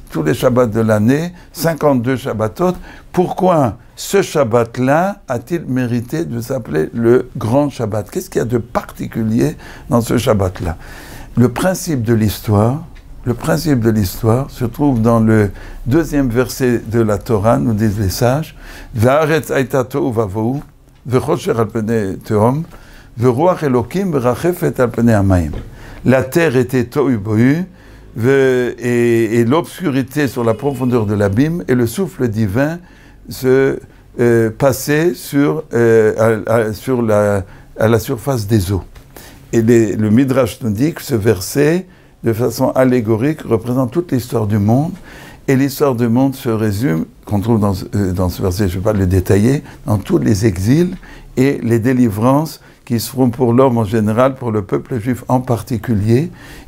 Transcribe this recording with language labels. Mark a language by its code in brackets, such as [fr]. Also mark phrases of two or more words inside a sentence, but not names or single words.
[fr] Tous les Shabbats de l'année, 52 Shabbatot. Pourquoi ce Shabbat-là a-t-il mérité de s'appeler le grand Shabbat? Qu'est-ce qu'il y a de particulier dans ce Shabbat-là? Le principe de l'histoire se trouve dans le 2e verset de la Torah, nous disent les sages. [he] והארץ היתה תהו ובהו, וחשך על פני תהום, ורוח אלהים מרחפת על פני המים. [fr] La terre était tohu bohu, et l'obscurité sur la profondeur de l'abîme, et le souffle divin se passait à la surface des eaux. Et le Midrash nous dit que ce verset, de façon allégorique, représente toute l'histoire du monde, et l'histoire du monde se résume, qu'on trouve dans ce verset, je ne vais pas le détailler, dans tous les exils et les délivrances qui se feront pour l'homme en général, pour le peuple juif en particulier.